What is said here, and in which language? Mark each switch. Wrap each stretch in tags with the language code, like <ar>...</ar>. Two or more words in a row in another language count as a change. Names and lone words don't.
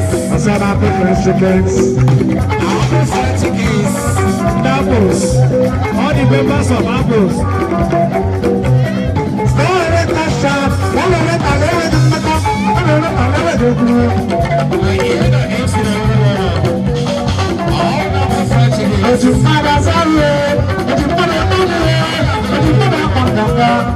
<en>What's up, Apple Fried Chickens? Apples. All the members of Apples. Star Record Shop, Star Record Talent and Group, Star Record Talent and Group.</en> <ig>Otu mmadụ asaghị, otu mmadụ amaghị, otu mmadụ akpọtara.</ig>